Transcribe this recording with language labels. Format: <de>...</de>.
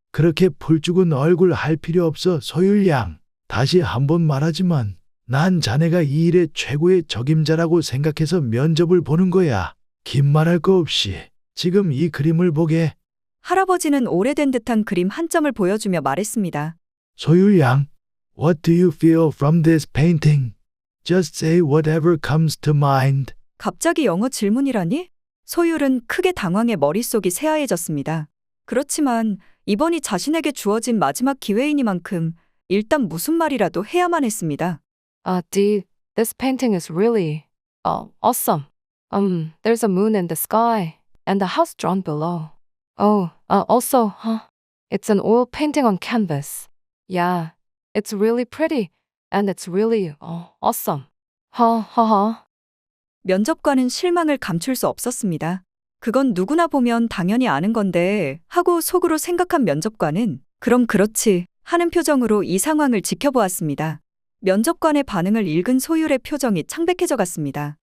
<ko>그렇게 풀 죽은 얼굴 할 필요 없어, 소율양. 다시 한번 말하지만 난 자네가 이 일의 최고의 적임자라고 생각해서 면접을 보는 거야. 긴 말할 거 없이 지금 이 그림을 보게. 할아버지는 오래된 듯한 그림 한 점을 보여주며 말했습니다.</ko> <en>소율양, what do you feel from this painting? Just say whatever comes to mind.</en> <ko>갑자기 영어 질문이라니? 소율은 크게 당황해 머릿속이 새하얘졌습니다. 그렇지만 이번이 자신에게 주어진 마지막 기회이니만큼 일단 무슨 말이라도 해야만 했습니다.</ko> <en>Dee, this painting is really, awesome. There's a moon in the sky and a house drawn below. Also, it's an oil painting on canvas. Yeah, it's really pretty and it's really, awesome.</en> <ko>면접관은 실망을 감출 수 없었습니다. 그건 누구나 보면 당연히 아는 건데 하고 속으로 생각한 면접관은 그럼 그렇지 하는 표정으로 이 상황을 지켜보았습니다. 면접관의 반응을 읽은 소율의 표정이 창백해져 갔습니다.</ko>